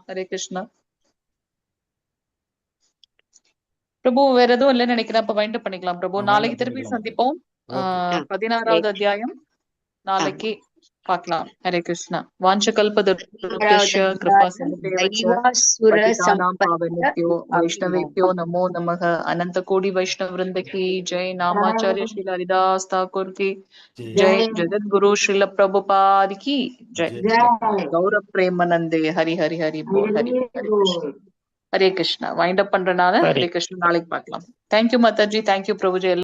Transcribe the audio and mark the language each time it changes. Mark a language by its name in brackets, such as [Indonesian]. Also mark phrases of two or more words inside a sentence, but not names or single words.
[Tamil] ஹரே கிருஷ்ணா. பிரபு வேற எதுவும் இல்லைன்னு நினைக்கிறேன். அப்ப [English] wind up [Tamil] பண்ணிக்கலாம் பிரபு. நாளைக்கு திருப்பி சந்திப்போம். ஓகே 16வது அத்தியாயம் நாளைக்கு பார்க்கலாம். ஹரே கிருஷ்ணா. [Sanskrit] वाञ्छकल्पतरुभ्यस्य कृपा सिन्धेवच्च पतितानां पावनेभ्यो वैष्णवेभ्यो नमो नमः। [Hindi] अनंत कोटि वैष्णव वृंद की जय। नामाचार्य श्रील हरिदास ठाकुर की जय। जगत गुरु श्रील प्रभुपाद की जय। [Bangla] গৌরব প্রেমানন্দে হরি হরি হরি বোল। [Sanskrit] हरि हरे कृष्ण हरे कृष्णा. [English] wind up பண்றனால [Tamil] ஹரி ஹரே கிருஷ்ணா. நாளைக்கு பார்க்கலாம். தேங்க்யூ மாதாஜி. தேங்க்யூ பிரபுஜி.